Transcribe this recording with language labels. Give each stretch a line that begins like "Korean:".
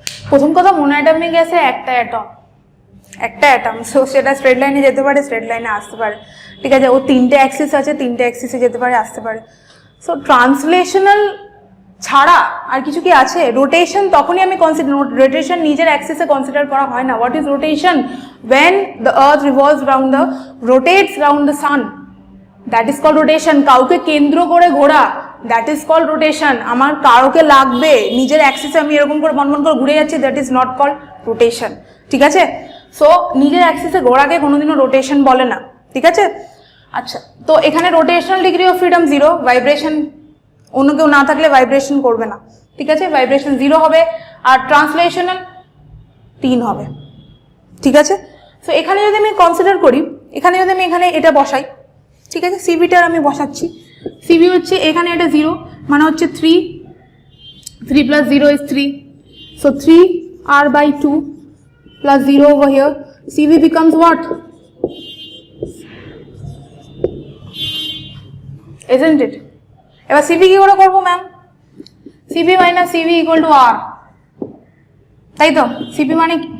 Bangla: প্রথম কথা, মোনোঅ্যাটমিক গ্যাসে একটা অ্যাটম, সো সেটা স্ট্রেট লাইনে যেতে পারে, স্ট্রেট লাইনে আসতে পারে, ঠিক আছে। ও তিনটে অ্যাক্সিস আছে, তিনটে অ্যাক্সিসে যেতে পারে, আসতে পারে। সো ট্রান্সলেশনাল ছাড়া আর কিছু কি আছে? রোটেশন তখনই আমি কনসিডার, রোটেশন নিজের অ্যাক্সিসে কনসিডার করা হয় না।
English: What is rotation? when the earth revolves rotates round the sun, that is called rotation.
Bangla: কাউকে কেন্দ্র করে ঘোরা,
English: that is called rotation.
Bangla: আমার কারোকে লাগবে, নিজের অ্যাক্সিসে আমি এরকম করে বনবন করে ঘুরে যাচ্ছি,
English: that is not called rotation,
Bangla: ঠিক আছে। সো নিজের অ্যাক্সিসে ঘোরাকে কোনোদিনও রোটেশন বলে না, ঠিক আছে। আচ্ছা, তো এখানে rotational degree of freedom 0, vibration অন্য কেউ না থাকলে ভাইব্রেশন করবে না, ঠিক আছে, ভাইব্রেশন 0 হবে, আর ট্রান্সলেশনাল 3 হবে, ঠিক আছে। সো এখানে যদি আমি কনসিডার করি, এখানে যদি আমি এখানে এটা বসাই, ঠিক আছে, সিভিটার আমি বসাচ্ছি, সিভি হচ্ছে এখানে এটা 0 মানে হচ্ছে 3 plus 0 is 3,
English: so 3r/2 plus 0 over here, CV becomes what? Isn't it?
Bangla: এবার CV কি করে করবো ma'am? CV minus CV equal to R, তাই তো? CV মানে